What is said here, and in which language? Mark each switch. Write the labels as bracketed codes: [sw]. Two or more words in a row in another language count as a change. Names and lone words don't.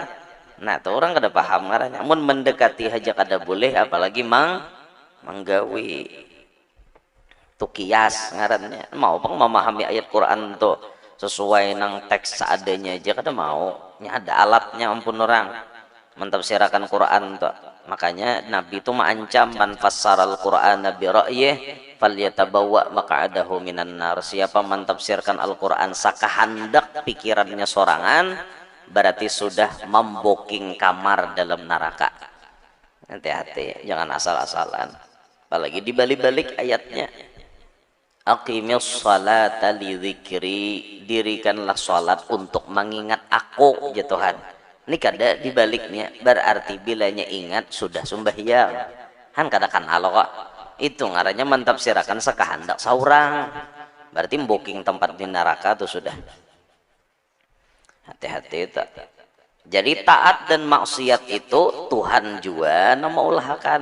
[bjn] Nah, tuh orang kada paham ngarannya. Mun mendekati aja kada boleh, apalagi menggawi. Tuh kias ngarannya. Mau bang memahami ayat Quran tuh sesuai nang teks seadanya aja kada mau. Nya ada alatnya ampun orang mentafsirakan Quran tuh. Makanya Nabi itu mengancam [ar] من فسر القرآن برأيه فليتبوأ مقعده من النار. [bjn] Siapa mentafsirkan Al-Qur'an sakahandak pikirannya sorangan, berarti sudah memboking kamar dalam neraka. Hati-hati, jangan asal-asalan. Apalagi dibalik-balik ayatnya. [ar] أقم الصلاة لذكري, [id] dirikanlah salat untuk mengingat aku ya Tuhan. [bjn] Ini kada dibaliknya, berarti bilanya ingat sudah sembahyang. Han kada kenal kok. Itu ngarannya mentafsirakan sekahandak saurang. Berarti booking tempat di neraka tuh sudah. Hati-hati tak. Jadi taat dan maksiat itu Tuhan juga mengulahakan.